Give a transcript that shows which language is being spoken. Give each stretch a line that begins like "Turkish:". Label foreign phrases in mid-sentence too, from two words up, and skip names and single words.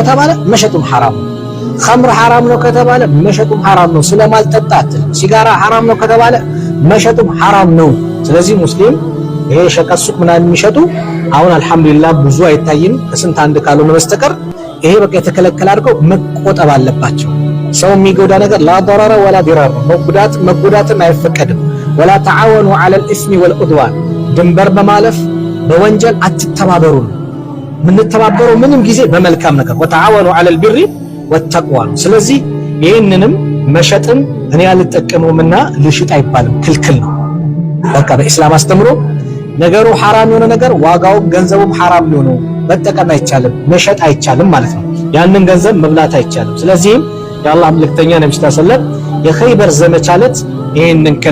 Amharic: ከተባለ መሸጡም ሐራም ነው። ኸምር ሐራም ነው ከተባለ መሸጡም ሐራም ነው። ስለማልጠጣት ሲጋራ ሐራም ነው ከተባለ መሸጡም ሐራም ነው። ስለዚህ ሙስሊም ይሄ ሸቀጥ ሱቅ ምናምን የሚሸጡ አሁን አልহামዱሊላህ ብዙ አይታይም ከስንት አንድ ካልሆነ በስተቀር ይሄ በቃ የተከለከለ አድርገው መቆጠብ አለባቸው። ሰው የሚጎዳ ነገር
Arabic: لا ضرر ولا ضرر
Amharic: መጎዳትም አይፈቀድም።
Arabic: ولا تعاونوا على الاسم والعدوان
Amharic: ድንበር በማለፍ በወንጀል አትተባበሩ። ምንተባበረው ምንም ጊዜ በመልካም ነገር
Arabic: وتعاونوا على البر والتقوى።
Amharic: ስለዚህ ይሄንንም መሸጥን እኔ አልጠቀመውምና ልሽጥ አይባልም፣ ክልክል ነው። በቃ በእስላም አስተምሮ ነገሩ ሐራም የሆነ ነገር ዋጋው ገንዘቡም ሐራም ነው፣ መጠቀም አይቻልም፣ መሸጥ አይቻልም ማለት ነው። ያንን ገንዘብ መብላት አይቻልም። ስለዚህም የአላህ መልእክተኛ ነብዩ
Arabic: صلى الله عليه وسلم
Amharic: የኸይበር ዘመቻ ዕለት ይሄንን